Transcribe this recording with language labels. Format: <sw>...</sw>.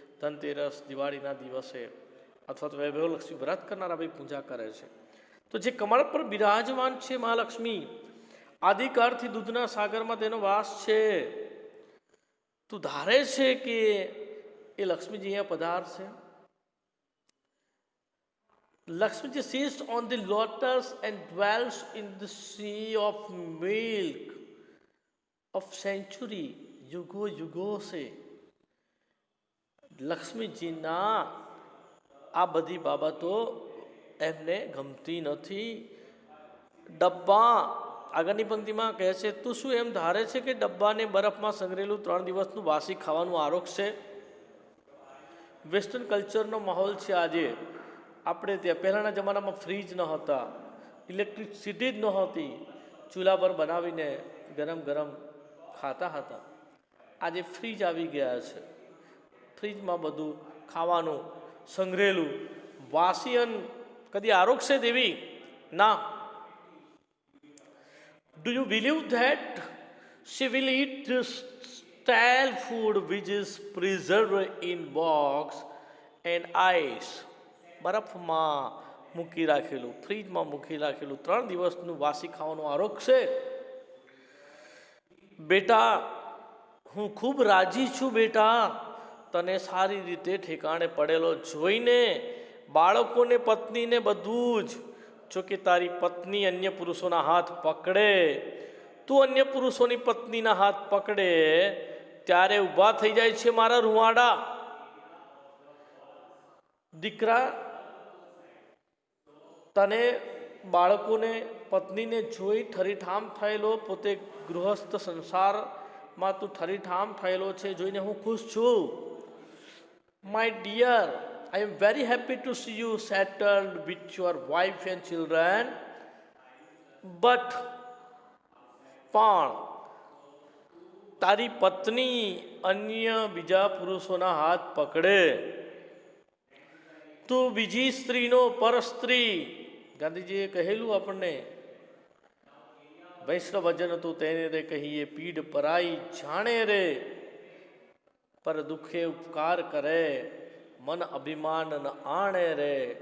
<gu>ધનતેરસ, દિવાળીના દિવસે અથવા તો વૈભવલક્ષ્મી વ્રત કરનારા ભાઈ પૂજા કરે છે. તો જે કમળ પર બિરાજમાન છે મહાલક્ષ્મી, આદિકાળથી દૂધના સાગરમાં તેનો વાસ છે, તું ધારે છે કે એ લક્ષ્મીજી અહીંયા પધારશે.</gu> <en>Lakshmiji sits on the lotus and dwells in the sea of milk. Of century,</en> <hi>युगो युगो से</hi> <gu>લક્ષ્મીજીના આ બધી બાબતો એમને ગમતી નથી. ડબ્બા, આગળની પંક્તિમાં કહે છે, તું શું એમ ધારે છે કે ડબ્બાને બરફમાં સંગ્રહેલું 3 દિવસનું વાસી ખાવાનું આરોગ્ય છે? વેસ્ટર્ન કલ્ચરનો માહોલ છે આજે. આપણે ત્યાં પહેલાંના જમાનામાં ફ્રીજ ન હતા, ઇલેક્ટ્રિસિટી જ નહોતી, ચૂલા પર બનાવીને ગરમ ગરમ ખાતા હતા. આજે ફ્રીજ આવી ગયા છે. ફ્રીજમાં બધું ખાવાનું સંગ્રહેલું વાસીયન કદી આરોગશે દેવી ના.</gu> <en>Do you believe that she will eat stale food which is preserved in box and ice?</en> <gu>બરફમાં મૂકી રાખેલું, ફ્રીજમાં મૂકી રાખેલું 3 દિવસનું વાસી ખાવાનું આરોગશે? બેટા, હું ખૂબ રાજી છું બેટા, તને સારી રીતે ઠેકાણે પડેલો જોઈને, બાળકોને, પત્નીને બધું જ. જો કે તારી પત્ની અન્ય પુરુષોના હાથ પકડે, તું અન્ય પુરુષોની પત્નીના હાથ પકડે ત્યારે ઊભા થઈ જાય છે મારા રૂવાડા. દીકરા, તને બાળકોને, પત્નીને જોઈ ઠરીઠામ થયેલો, પોતે ગૃહસ્થ સંસારમાં તું ઠરીઠામ થયેલો છે જોઈને હું ખુશ છું.</gu> <en>My dear, I am very happy to see you settled with your wife and children.</en> <gu>But પણ તારી પત્ની અન્ય બીજા પુરુષોના હાથ પકડે, તું બીજી સ્ત્રીનો પરસ્ત્રી. ગાંધીજીએ કહેલું આપણને, વૈષ્ણવ ભજન હતું તેને રે કહીએ, પીડ પરાઈ જાણે રે, પર દુખે ઉપકાર કરે, મન અભિમાન ન આણે રે.</gu>